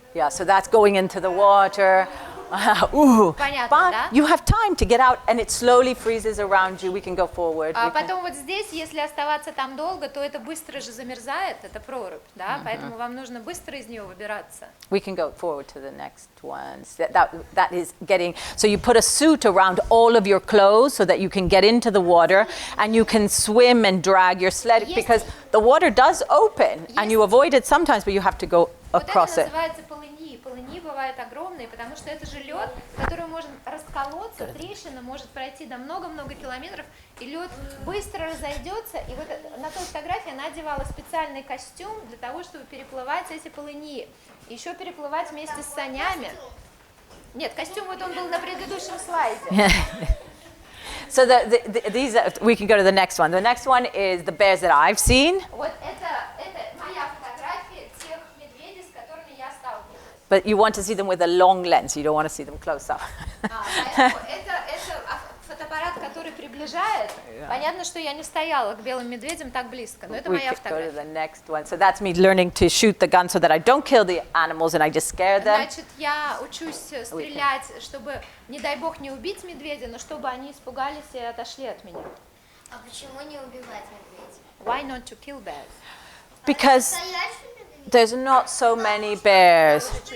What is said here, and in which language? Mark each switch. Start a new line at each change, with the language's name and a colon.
English: Yeah, so that's going into the water.
Russian: Понятно,
English: but
Russian: да?
English: you have time to get out and it slowly freezes around you. We can go forward.
Russian: А потом вот здесь, если оставаться там долго, то это быстро же замерзает, это прорубь, да? Поэтому вам нужно быстро из нее выбираться.
English: We can go forward to the next one. That is getting, so you put a suit around all of your clothes so that you can get into the water and you can swim and drag your sled because the water does open and you avoid it sometimes, but you have to go across it.
Russian: Вот это называется полыни. Полыни бывают огромные, потому что это же лед, который может расколоться, трещина может пройти до много-много километров, и лед быстро разойдется. И вот на той фотографии она одевала специальный костюм для того, чтобы переплывать эти полыни. Еще переплывать вместе с санями. Нет, костюм вот он был на предыдущем слайде.
English: So these we can go to the next one. The next one is the bears that I've seen.
Russian: Вот это моя фотография тех медведей, с которыми я сталкивалась.
English: But you want to see them with a long lens. You don't want to see them close up.
Russian: Это фотоаппарат, который приближает. Понятно, что я не стояла к белым медведям так близко, но это моя фотография.
English: Go to the next one. So that's me learning to shoot the gun so that I don't kill the animals and I just scare them.
Russian: Значит, я учусь стрелять, чтобы, не дай бог, не убить медведя, но чтобы они испугались и отошли от меня. А почему не убивать медведя?
English: Why not to kill bears? Because there's not so many bears.